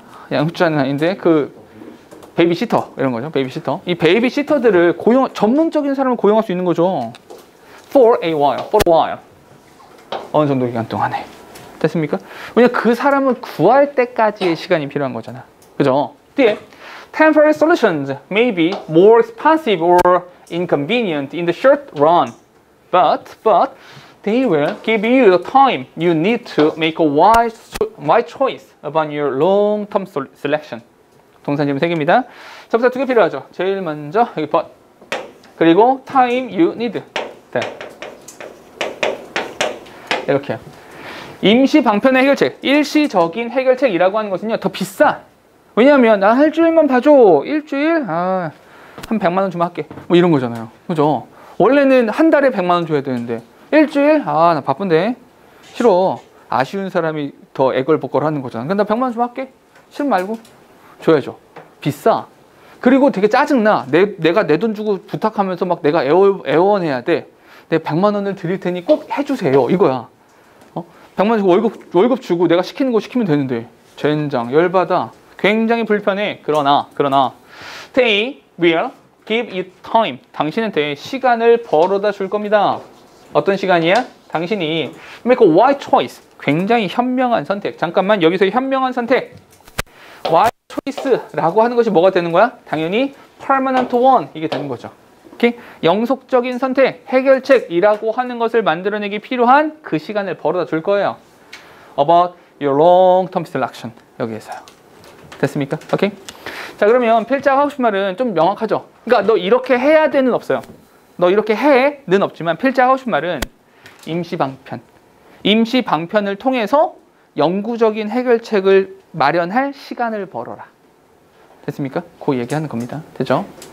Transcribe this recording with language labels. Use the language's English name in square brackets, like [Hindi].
[Korean] 양육자는 아닌데 그 베이비시터 이런 거죠. 베이비시터. 이 베이비시터들을 전문적인 사람을 고용할 수 있는 거죠. [English] for a while. [Korean] 어느 정도 기간 동안에. 됐습니까? 왜냐면 그 사람을 구할 때까지의 시간이 필요한 거잖아. 그죠? 뒤에 [English] temporary solutions may be more expensive or inconvenient in the short run, but they will give you the time you need to make a wise choice about your long-term selection. [Korean] 동사 지금 3개입니다. 접사 2개 필요하죠. 제일 먼저 여기 but, 그리고 [English] time you need. [Korean] 네. 이렇게요. 임시 방편의 해결책, 일시적인 해결책이라고 하는 것은요 더 비싸. 왜냐하면 나 일주일만 봐줘. 일주일? 한 100만 원 주면 할게. 뭐 이런 거잖아요. 그죠? 원래는 한 달에 100만 원 줘야 되는데 일주일? 나 바쁜데. 싫어. 아쉬운 사람이 더 애걸복걸 하는 거잖아. 근데 나 100만 원 주면 할게. 싫으면 말고. 줘야죠. 비싸. 그리고 되게 짜증나. 내가 내 돈 주고 부탁하면서 막 내가 애원해야 돼. 내가 100만 원을 드릴 테니 꼭 해주세요. 이거야. 100만 원 주고 월급 주고 내가 시키는 거 시키면 되는데. 젠장. 열받아. 굉장히 불편해. 그러나 [English] they will give you time. [Korean] 당신한테 시간을 벌어다 줄 겁니다. 어떤 시간이야? 당신이 [English] make a wise choice. [Korean] 굉장히 현명한 선택. 잠깐만 여기서 현명한 선택. [English] wise choice [Korean] 라고 하는 것이 뭐가 되는 거야? 당연히 [English] permanent one [Korean] 이게 되는 거죠. 오케이? 영속적인 선택, 해결책이라고 하는 것을 만들어내기 필요한 그 시간을 벌어다 줄 거예요. [English] About your long-term selection. [Korean] 여기에서요. 됐습니까? 오케이? 자, 그러면 필자가 하고 싶은 말은 좀 명확하죠? 그러니까 너 이렇게 해야 되는 없어요. 너 이렇게 해는 없지만 필자가 하고 싶은 말은 임시방편. 임시방편을 통해서 영구적인 해결책을 마련할 시간을 벌어라. 됐습니까? 그 얘기하는 겁니다. 됐죠?